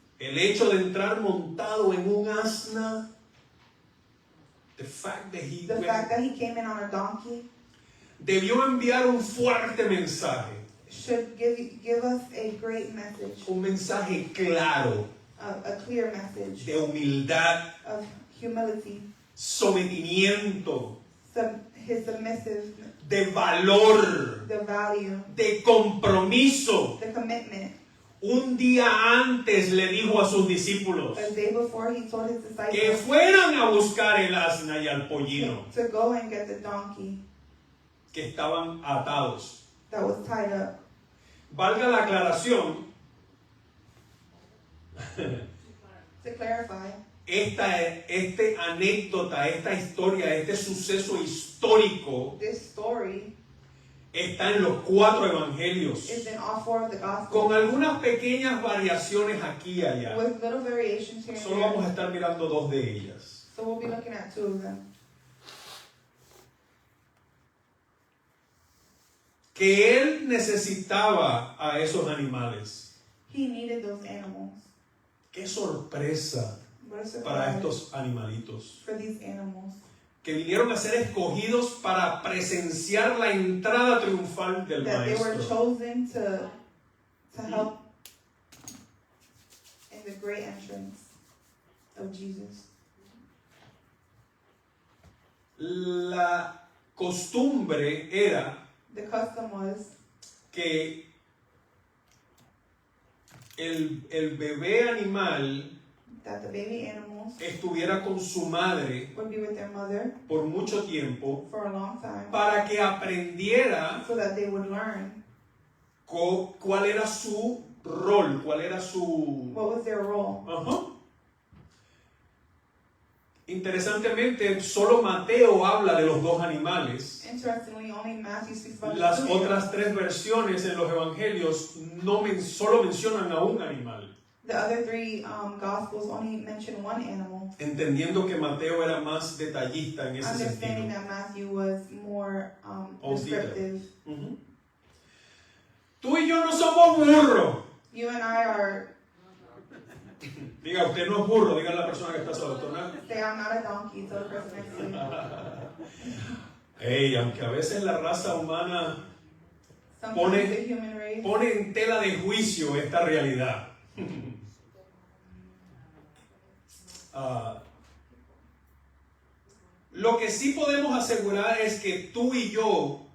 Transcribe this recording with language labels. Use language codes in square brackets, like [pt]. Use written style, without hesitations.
[es] El hecho de entrar montado en un asna, [en] the fact that he The fact that he came in on a donkey [es] debió enviar un fuerte mensaje, [en] should give us a great message, [es] un mensaje claro [en] a clear message [es] de humildad, [en] of humility, [es] sometimiento, [en] his submissive, [es] de valor, [en] the value, [es] de compromiso. [en] the commitment. [es] Un día antes le dijo a sus discípulos [en] The day before he told his [es] que [en] disciples [es] fueran a buscar el asna y al pollino [en] to go and get the donkey [es] que estaban atados. [en] that was tied up. [es] Valga la aclaración, [en] To clarify, [es] esta anécdota, esta historia, este suceso histórico [en] this story [es] está en los 4 evangelios, [en] is in all 4 of the [es] con [en] Gospels, [es] algunas pequeñas variaciones aquí y allá. [en] with little variations here and [es] Solo vamos a [en] there. [es] estar mirando 2 de ellas. [en] So we'll be looking at 2 of them. [es] Que él necesitaba a esos animales. [en] He needed those animals. [es] Qué sorpresa [en] What a [es] para estos animalitos, [en] for these animals. [es] que vinieron a ser escogidos para presenciar la entrada triunfal del [en] That they were [es] Maestro. [en] chosen to help in the great entrance of Jesus. [es] La costumbre era [en] The custom was [es] que el bebé animal [en] that the baby animals [es] estuviera con su madre [en] would be with their mother [es] por mucho tiempo [en] for a long time, [es] para que aprendiera [en] so that they would learn [es] cuál era su rol, cuál era su... [en] what was their role. Ajá. [es] Interesantemente, solo Mateo habla de los 2 animales. [en] Interestingly, only Matthew speaks about the [es] Las 2 otras 3 versiones en los evangelios solo mencionan a un animal, [en] The other 3 Gospels only mention 1 animal, [es] entendiendo que Mateo era más detallista en ese [en] understanding [es] sentido. [en] that Matthew was more On descriptive. [es] Ujú. Tú y yo no somos burros. [en] You and I are, [es] Diga, usted no es burro, diga a la persona que está a su lado. [en] say I'm not a donkey, so the person next to you. [es] Hey, aunque a veces la raza humana [en] Sometimes the human race [es] pone en tela de juicio esta realidad. Lo que sí podemos asegurar es que tú y yo